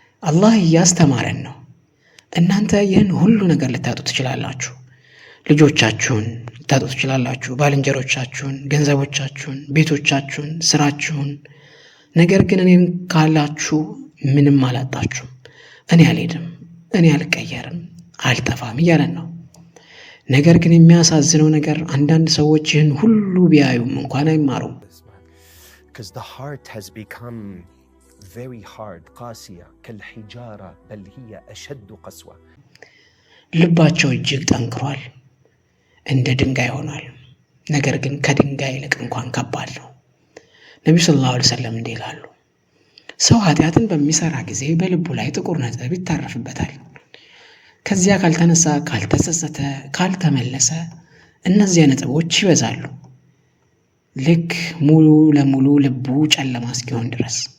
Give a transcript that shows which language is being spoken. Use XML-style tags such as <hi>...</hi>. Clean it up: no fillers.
<am>አላህ እያስተማረን ነው። እናንተ ይህን ሁሉ ነገር ልታጡ ትችላላችሁ። ልጆቻችሁን ልታጡ ትችላላችሁ፣ ባልንጀሮቻችሁን፣ ገንዘቦቻችሁን፣ ቤቶቻችሁን፣ ስራችሁን። ነገር ግን እኔን ካላችሁ ምንም አላጣችሁም። እኔ አልሄድም፣ እኔ አልቀየርም፣ አልጠፋም እያለን ነው። ነገር ግን የሚያሳዝነው ነገር አንዳንድ ሰዎች ይህን ሁሉ ቢያዩም እንኳን አይማሩም።</am> <en>Because the heart has become very hard,</en> <ar>قاسية كالحجارة بل هي أشد قسوة.</ar> <am>ልባቸው እጅግ ጠንክሯል፣ እንደ ድንጋይ ሆኗል። ነገር ግን ከድንጋይ ይልቅ እንኳን ከባድ ነው። ነብዩ ሰለላሁ ዐለይሂ ወሰለም እንዲህ ይላሉ፣ ሰው ኃጢአትን በሚሰራ ጊዜ በልቡ ላይ ጥቁር ነጥብ ይታረፍበታል። ከዚያ ካልተነሳ፣ ካልተጸጸተ፣ ካልተመለሰ እነዚህ ነጥቦች ይበዛሉ፣ ልክ ሙሉ ለሙሉ ልቡ ጨለማ እስኪሆን ድረስ።</am>